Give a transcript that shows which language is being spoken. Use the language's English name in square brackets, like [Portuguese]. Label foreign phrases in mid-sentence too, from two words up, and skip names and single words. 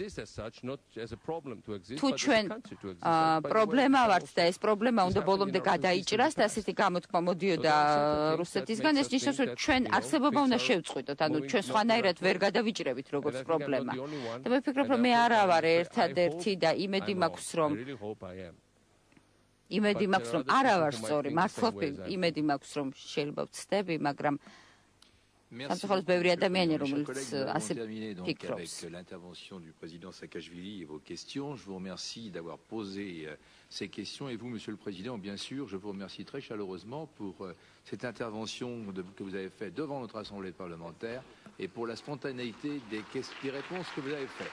[Georgian] თუ ჩვენ პრობლემა ვართ და ეს პრობლემა უნდა ბოლომდე გადაიჭრას და ასეთი გამოთქმა მოდიოდა რუსეთისგან, ეს ნიშნავს, რომ ჩვენ არსებობა უნდა შევწყვიტოთ, ანუ ჩვენ სხვანაირად ვერ გადავიჭრებით როგორც პრობლემა. და მე ვფიქრობ, რომ მე არა ვარ ერთადერთი და იმედი მაქვს, რომ არა ვარ სწორი, მართლა იმედი მაქვს, რომ შეიძლება ვცდები, მაგრამ სამწუხაროდ ბევრი ადამიანი, რომელიც ასე ფიქრობს. [French] Avec l'intervention du président Saakashvili et vos questions, je vous remercie d'avoir posé ces questions et vous, Monsieur le Président, bien sûr, je vous remercie très chaleureusement pour cette intervention que vous avez faite devant notre Assemblée parlementaire et pour la spontanéité des réponses que vous avez faites.